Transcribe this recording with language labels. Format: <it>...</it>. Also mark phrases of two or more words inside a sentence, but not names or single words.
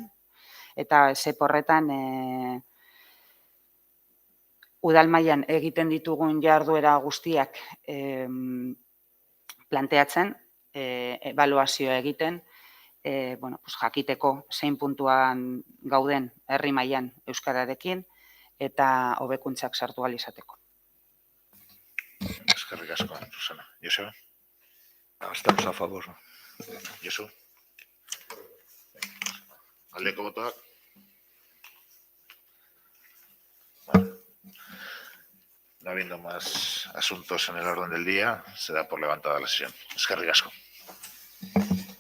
<eu>Eta ESEP horretan udal mailan egiten ditugun jarduera guztiak planteatzen, ebaluazioa egiten, jakiteko zein puntuan gauden herri mailan euskararekin eta hobekuntzak sartu ahal izateko. Eskerrik asko, Susana. Joseba?</eu> <es>Estamos a favor.</es> <eu>Josu? Aldeko botoak?</eu> <es>Bueno, no habiendo más asuntos en el orden del día, se da por levantada la sesión.</es> <eu>Eskerrik asko.</eu>